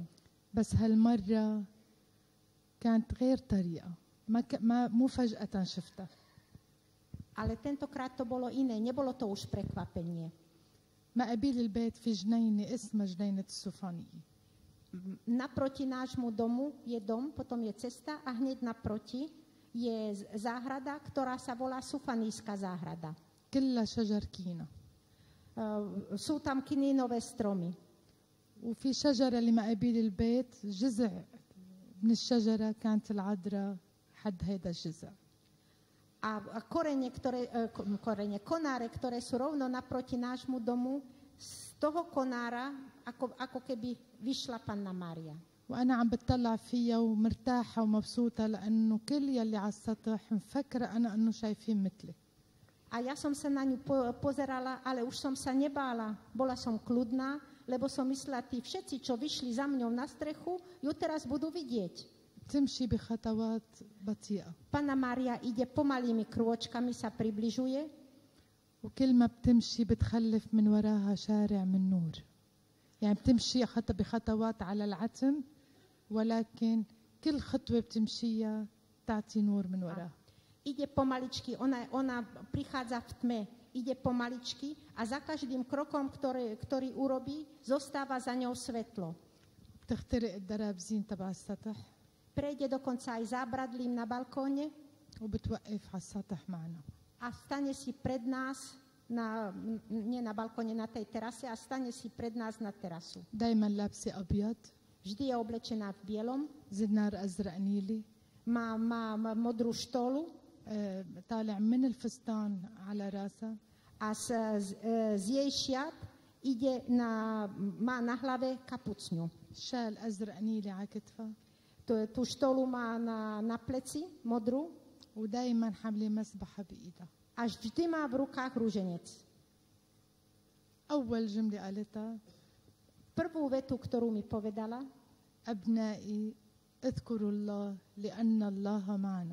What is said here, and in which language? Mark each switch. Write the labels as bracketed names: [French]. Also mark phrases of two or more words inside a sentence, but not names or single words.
[Arabic] بس هالمرة كانت غير طريقة مو فجأة شفتها. [Slovak] Ale tentokrát to bolo iné, nebolo to už prekvapenie. [Arabic] ما قبيل البيت في جنينة اسمها جنينة السوفانية. [Slovak] Naproti nášmu domu je dom, potom je cesta a hneď naproti je záhrada, ktorá sa volá Sufanijská záhrada. [Arabic] كلها شجر كينا. [Slovak] Sú tam kinínové stromy. [Arabic] وفي شجرة اللي ما قبيل البيت جزء من الشجرة كانت العذراء حد هيدا الجزء. [Slovak] A konáre, ktoré sú rovno naproti nášmu domu, z toho konára ako keby vyšla Panna Mária. [Arabic] وأنا عم بتطلع فيها ومرتاحة ومبسوطة لأنه كل يلي على السطح مفكرة أنا أنه شايفين مثلي. [Slovak] A ja som sa na ňu pozerala, ale už som sa nebála. Bola som kľudná, lebo som myslela, tí všetci, čo vyšli za mňou na strechu, ju teraz budú vidieť. [Arabic] تمشي بخطوات بطيئة. [Slovak] Panna Mária ide pomalými krôčkami, sa približuje. [Arabic] وكل ما بتمشي بتخلف من وراها شارع من نور. يعني بتمشي حتى بخطوات على العتم ولكن كل خطوة بتمشيها تعطي نور من وراها. [Slovak] Ide pomaličky, ona prichádza v tme, ide pomaličky a za každým krokom, ktorý urobí, zostáva za ňou svetlo. [Arabic] بتخترق الدرابزين تبع السطح. [Slovak] Prejde dokonca aj zábradlím na balkóne [Arabic] وبتوقف على السطح معنا. [Slovak] a stane si pred nás, nie na balkóne, na tej terase, a stane si pred nás na terasu. [Arabic] دايما لابسة أبيض. [Slovak] Vždy je oblečená v bielom, [Arabic] زنار أزرق نيلي. [Slovak] má modrú štolu [Arabic] طالع من الفستان على راسها. [Slovak] a z jej šiat má na hlave kapucňu. [Arabic] شال أزرق نيلي على كتفها. [Slovak] Tú štolu má na pleci, modrú, [Arabic] ودايما حاملة مسبحة بإيدها. [Slovak] a vždy má v rukách rúženec. [Arabic] أول جملة قالتها [Slovak] Prvú vetu, ktorú mi povedala: [Arabic] أبنائي اذكروا الله لأن الله معنا.